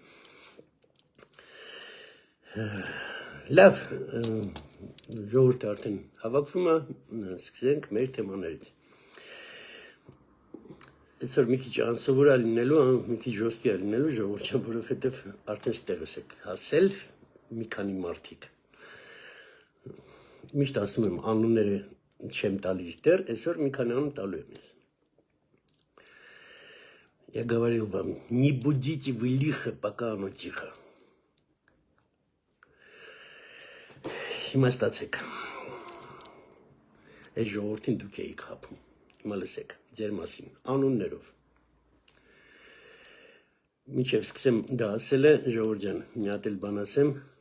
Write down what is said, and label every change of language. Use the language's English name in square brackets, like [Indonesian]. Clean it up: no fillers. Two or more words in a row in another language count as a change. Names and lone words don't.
[Armenian] Լավ, ժողովուրդը արդեն հավաքվում է, սկսենք մեր թեմաներից։ Այսօր մի քիչ անսովոր է լինելու, մի քիչ ժոստի է լինելու ժողովուրդը, որովհետև արդեն ստեղս եք հասել մի քանի մարդիկ։ Միշտ ասում եմ անունները չեմ տալիս դեռ, այսօր մի քանի անուն տալու եմ ես։ [Russian] Я говорил вам, не будите вы лихо, пока оно тихо. [Armenian] Հիմա ստացեք, այս ժողորդին դուք էիք խապում, հիմա լսեք, ձեր մասին, անուններով, մինչև սկսեմ դա ասել է, ժողորդ ջան, մի հատ էլ բան ասեմ,